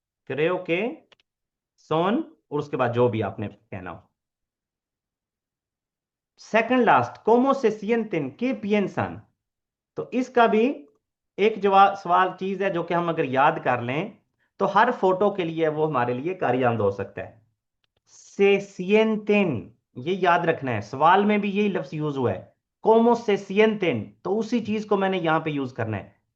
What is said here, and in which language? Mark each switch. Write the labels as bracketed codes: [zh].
[es] creo que son, [hi] और उसके बाद जो भी आपने कहना हो। [en] second last, [es] ¿cómo se sienten? ¿Qué piensan? [hi] तो इसका भी एक जवाब सवाल चीज है जो कि हम अगर याद कर लें तो हर फोटो के लिए वो हमारे लिए कार्यान्त हो सकता है। से sienten, ये याद रखना है, सवाल में भी यही लफ्ज यूज हुआ है। [es] como se sienten, [hi] तो उसी चीज को मैंने यहां पे यूज करना है।